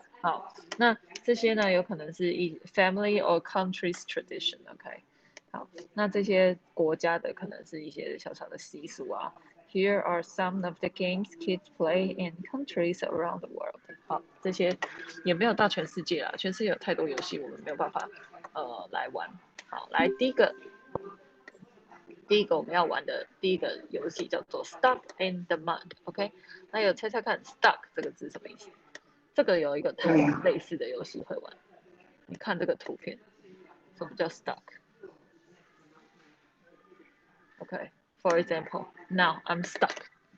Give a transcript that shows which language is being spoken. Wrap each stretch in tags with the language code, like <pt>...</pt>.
<zh>好，那这些呢，有可能是</zh> <en>family or country's tradition. OK.</en> <zh>好，那这些国家的可能是一些小小的习俗啊。</zh> <en>Here are some of the games kids play in countries around the world.</en> <zh>好，这些也没有到全世界啦，全世界有太多游戏，我们没有办法来玩。好，来第一个我们要玩的第一个游戏叫做 Stuck in the Mud。OK， 那有猜猜看 Stuck 这个字什么意思？这个有一个类似的游戏会玩。你看这个图片，什么叫 Stuck？</zh> <en>OK，for example, now I'm stuck.</en>